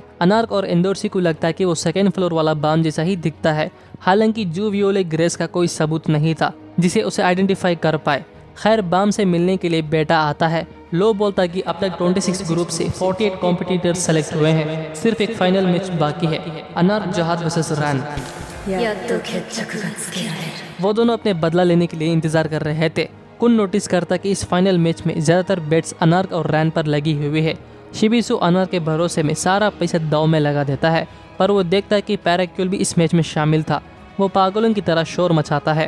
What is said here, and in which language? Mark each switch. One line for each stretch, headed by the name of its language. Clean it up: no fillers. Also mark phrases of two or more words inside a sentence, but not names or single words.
Hindi: अनार्क और एंडोर्सी को लगता है कि वो
English: second floor
Hindi: वाला बाम जैसा ही दिखता है, हालांकि जू वियोले ग्रेस का कोई सबूत नहीं था जिसे उसे आइडेंटिफाई कर पाए। खैर, बाम से मिलने के लिए बेटा आता है। लो बोलता है कि अब तक 26 ग्रुप से 48 कॉम्पिटिटर्स सेलेक्ट हुए हैं, सिर्फ एक
English: final match
Hindi: बाकी है, अनार्क जहाद वर्सेस रैन।
Japanese: やっと決着がつけられる。
Hindi: वो दोनों अपने बदला लेने के लिए इंतजार कर रहे थे। कुन नोटिस करता कि इस
English: final match
Hindi: में ज्यादातर बेट्स अनार्क और रैन पर लगी हुई है। शिबिसु अनार्क के भरोसे में सारा पैसा दाव में लगा देता है। पर वो देखता है कि पैराक्यूल भी इस मैच में शामिल था। वो पागलों की तरह शोर मचाता है।